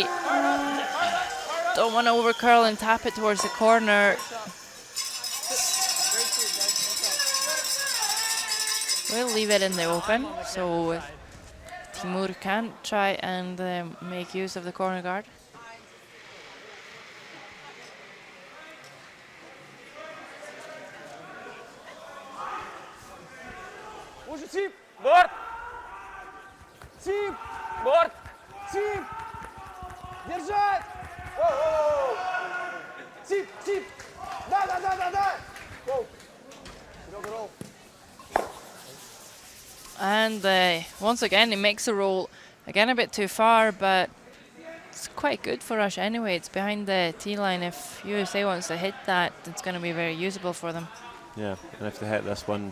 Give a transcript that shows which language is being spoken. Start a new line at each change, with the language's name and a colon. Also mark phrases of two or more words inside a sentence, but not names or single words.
English: Don't want to over curl and tap it towards the corner. We'll leave it in the open, so Timur can try and make use of the corner guard.
Russian: Уже тип. Борт. Тип. Борт. Тип. Держать. Воу. Тип, тип. Да. Гоу. Серега, ролл.
English: And once again, he makes a roll. Again, a bit too far, but it's quite good for Russia anyway. It's behind the tee line. If USA wants to hit that, it's going to be very usable for them. Yeah, and if they hit this one,